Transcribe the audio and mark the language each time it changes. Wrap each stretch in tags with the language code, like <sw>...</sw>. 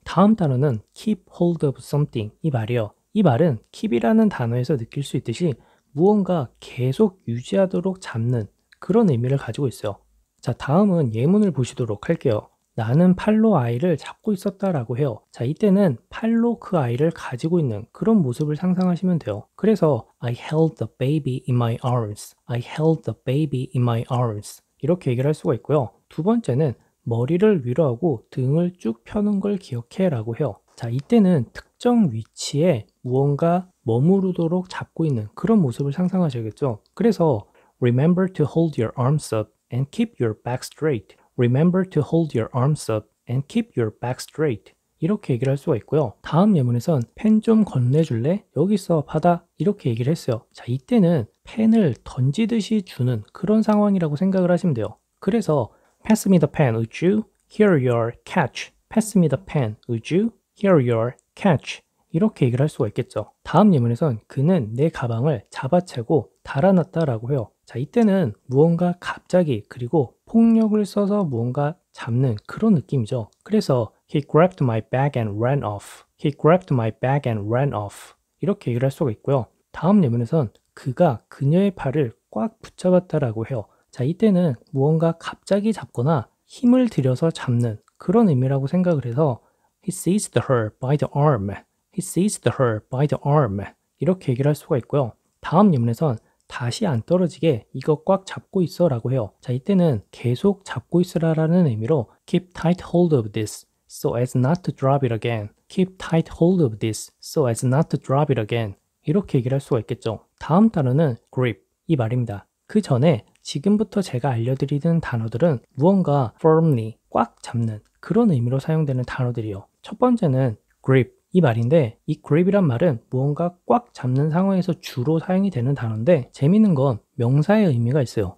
<ko>다음 단어는 keep hold of something 이 말이에요. 이 말은 keep이라는 단어에서 느낄 수 있듯이 무언가 계속 유지하도록 잡는 그런 의미를 가지고 있어요. 자, 다음은 예문을 보시도록 할게요. 나는 팔로 아이를 잡고 있었다라고 해요. 자, 이때는 팔로 그 아이를 가지고 있는 그런 모습을 상상하시면 돼요. 그래서</ko> <en>I held the baby in my arms. I held the baby in my arms.</en> <ko>이렇게 얘기를 할 수가 있고요. 두 번째는 머리를 위로 하고 등을 쭉 펴는 걸 기억해 라고 해요. 자, 이때는 특정 위치에 무언가 머무르도록 잡고 있는 그런 모습을 상상하셔야겠죠. 그래서</ko> <en>remember to hold your arms up and keep your back straight. Remember to hold your arms up and keep your back straight.</en> <ko>이렇게 얘기를 할 수가 있고요. 다음 예문에선 펜 좀 건네줄래? 여기 있어 받아 이렇게 얘기를 했어요. 자, 이때는 펜을 던지듯이 주는 그런 상황이라고 생각을 하시면 돼요. 그래서</ko> <en>pass me the pen, would you? Here your catch. pass me the pen, would you? Here your catch.</en> <ko>이렇게 얘기를 할 수가 있겠죠. 다음 예문에선 그는 내 가방을 잡아채고 달아났다라고 해요. 자, 이때는 무언가 갑자기 그리고 폭력을 써서 무언가 잡는 그런 느낌이죠. 그래서</ko> <en>he grabbed my bag and ran off. He grabbed my bag and ran off.</en> <ko>이렇게 얘기를 할 수가 있고요. 다음 예문에선 그가 그녀의 팔을 꽉 붙잡았다라고 해요. 자, 이때는 무언가 갑자기 잡거나 힘을 들여서 잡는 그런 의미라고 생각을 해서</ko> <en>he seized her by the arm. He seized her by the arm.</en> <ko>이렇게 얘기를 할 수가 있고요. 다음 예문에선 다시 안 떨어지게 이거 꽉 잡고 있어 라고 해요. 자, 이때는 계속 잡고 있으라 라는 의미로</ko> <en>keep tight hold of this so as not to drop it again. keep tight hold of this so as not to drop it again.</en> <ko>이렇게 얘기를 할 수가 있겠죠. 다음 단어는 grip 이 말입니다. 그 전에 지금부터 제가 알려드리는 단어들은 무언가 firmly 꽉 잡는 그런 의미로 사용되는 단어들이요. 첫 번째는 grip 이 말인데 이 grip이란 말은 무언가 꽉 잡는 상황에서 주로 사용이 되는 단어인데 재밌는 건 명사의 의미가 있어요.</ko>